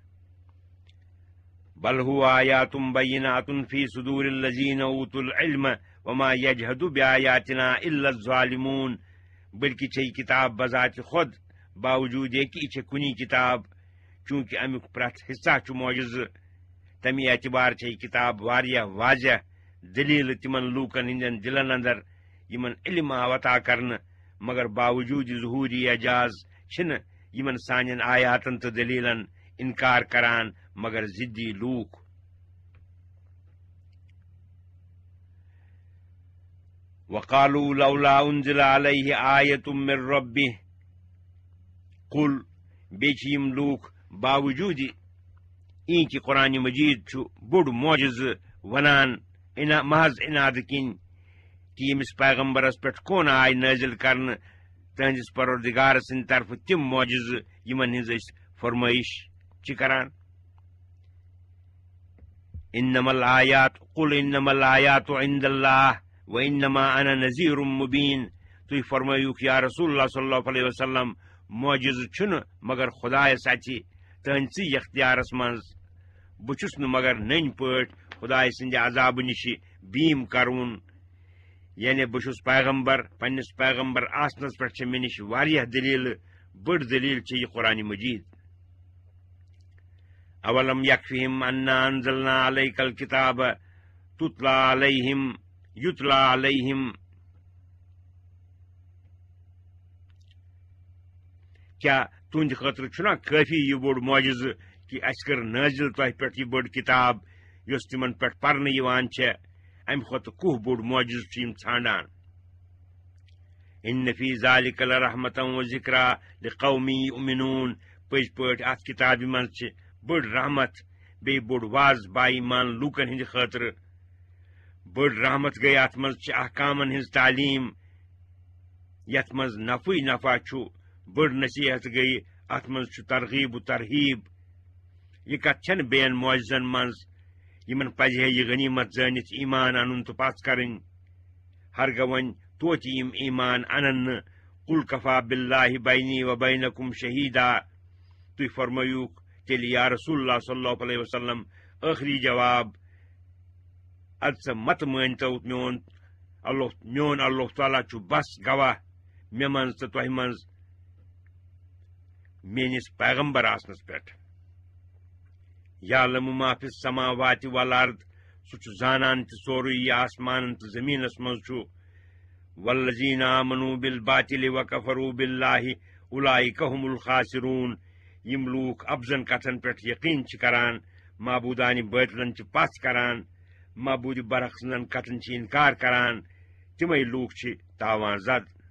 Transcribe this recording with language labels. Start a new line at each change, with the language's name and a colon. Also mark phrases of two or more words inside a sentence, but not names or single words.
Arabic: بل هو آیات بینات فی صدور الذین اوتوا العلم وما یجہد بآیاتنا الا الظالمون بلکہ چھے
Kashmiri: یہ کتاب بذات خود باوجود یہ کہ یہ چھے کنی کتاب چونکہ امیک پرت حصہ چھُ معجزہ تمی اعتبار چھے یہ کتاب واریاہ واضح دلیل تمن لوکن ہندین دلن اندر یمن علم آو عطا کرن مگر باوجود ظہوری اعجاز چھن یمن سانین آیاتن تو دلیلن انکار کران مگر ضدی لوک
Arabic: وقالوا لولا انزل عليه آیة من ربه قل
Kashmiri: بیچ یم لوک باوجود این کہ قرآن مجید چھُ بوڑ معجزہ ونان محض اناد کن کہ یمس پیغمبرس پہ کون آئی نازل کرن تہندس پروردگار سند طرف تم معجزہ یمن ہز فرمائش چھ کران
Arabic: انما الآیات قل انما الآیات عند اللہ وانما انا نذیر مبین
Kashmiri: تُہۍ فرمٲیِو
Arabic: یا رسول اللہ صلی اللہ علیہ وسلم
Kashmiri: معجزہ چھُنہٕ مگر خدایس اتھِ تہندسٕے اختیارس منٛز بہٕ چھُس نہٕ مگر نٔنۍ پٲٹھۍ خداے سٕنٛدِ عذابہٕ نِش بیٖم کرون یعنی بہٕ چھُس پیغمبر پننس پیغمبر آسنس پٮ۪ٹھ چھِ مےٚ نِش واریاہ دلیٖلہٕ بٔڑ دلیٖل چھِ یہِ قرآن مجید
Arabic: اولم یکفہم انا انزلنا علیک الکتاب یتلا علیہم
Kashmiri: کیا تہنٛدِ خٲطرٕ چھُنا کٲفی یہِ بوٚڑ معجزہ کہ اَسہِ کٔر نٲزِل تۄہہِ پٮ۪ٹھ یہِ بٔڑ کِتاب یۄس تِمن پٮ۪ٹھ پرنہٕ یِوان چھےٚ امہِ کھۄتہٕ کُہ بوٚڑ معجزہ چھِ یِم ژھانڈان
Arabic: ان فی ذالک لرحمة وذکرى لقوم یؤمنون
Kashmiri: پٔزۍ پٲٹھۍ اتھ کِتابہِ منٛز چھِ بٔڑ رحمت بیٚیہِ بوٚڑ واض با ایمان لوٗکن ہٕنٛدِ خٲطرٕ بٔڑ رحمت گٔے اتھ منٛز چھِ احکامن ہٕنٛز تعلیٖم یتھ منٛز نفعٕے نفع چھُ بٔڑ نصیحت گٔیہِ اتھ منٛز چھُ ترغیب و ترہیب یہِ کتھ چھنہٕ بیٚین معجزن منٛز یمن پزِ ہے یہِ غنیمت زٲنِتھ ایمان انُن تہٕ پژھ کرٕنۍ ہرگاہ وۄنۍ توتہِ یِم ایمان انن نہٕ
Arabic: قل کفا باللہ بینی و بینکم شہیدا
Kashmiri: تُہۍ فرمٲیوٗکھ تیٚلہِ
Arabic: یا رسول اللہ صلی اللہ علیہ وسلم
Kashmiri: ٲخری جواب اد سا مت مانتو میون اللہ تعالیٰ چھُ بس گواہ مے منٛز تہٕ تۄہہِ منٛز میٲنِس پیغمبر آسنس پٮ۪ٹھ
Arabic: یعلم ما فی السماوات والارض
Kashmiri: سُہ چھُ زانان تہِ سورُے یہِ آسمانن تہٕ زٔمیٖنس منٛز چھُ
Arabic: والذین آمنوا بالباطل وکفروا باللہ اولئک هم الخاسرون
Kashmiri: یم لوٗکھ افزن کتھن پٮ۪ٹھ یقیٖن چھِ کران معبوٗدانہِ باطلن چھِ پژھ کران معبوٗدِ برحق سٕنٛدن کتھن چھِ انکار کران تِمے لوٗکھ چھِ تاوان زد